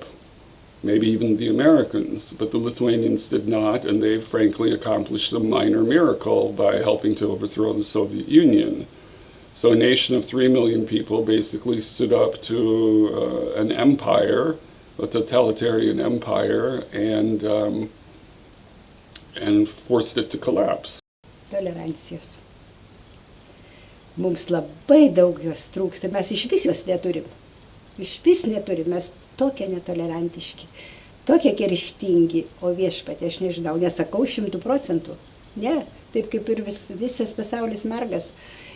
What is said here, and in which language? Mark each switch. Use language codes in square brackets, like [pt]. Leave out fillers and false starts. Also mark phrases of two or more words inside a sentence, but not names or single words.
[en] Maybe even the Americans, but the Lithuanians did not, and they frankly accomplished a minor miracle by helping to overthrow the Soviet Union. So a nation of 3 million people basically stood up to an empire, a totalitarian empire, and forced it to collapse. [lt] Tolerancijos. Mums labai daug jos trūksta, mes išvis jos neturim. Išvis neturim, mes tokie netolerantiški, tokie kerštingi, o viešpatie, aš nežinau, nesakau 100%, ne, taip kaip ir visas pasaulis margas.